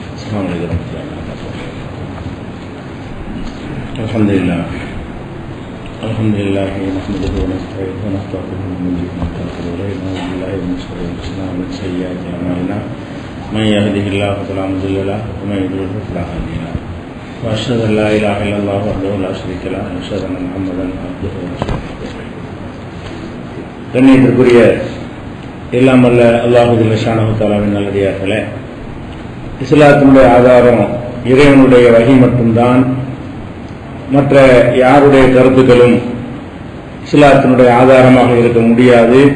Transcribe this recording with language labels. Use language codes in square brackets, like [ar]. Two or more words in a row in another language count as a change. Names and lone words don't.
[ar] السلام عليكم ورحمة الله وبركاته. الحمد لله نحمده ونستعينه ونستغفره ونؤمن به ونعوذ بالله من شرور أنفسنا ومن سيئات أعمالنا من يهده الله فلا مضل له ومن يضلل فلا هادي له وأشهد أن لا إله إلا الله وحده لا شريك له وأشهد أن محمدا عبده ورسوله. [ta] கண்ணியத்திற்குரிய எல்லாம் வல்ல [ar] الله جل شأنه [ta] தஆலாவின் நல்லடியார்களே, இஸ்லாத்தினுடைய ஆதாரம் இறைவனுடைய வஹி மட்டும்தான். மற்ற யாருடைய கருத்துக்களும் இஸ்லாத்தினுடைய ஆதாரமாக இருக்க முடியாது.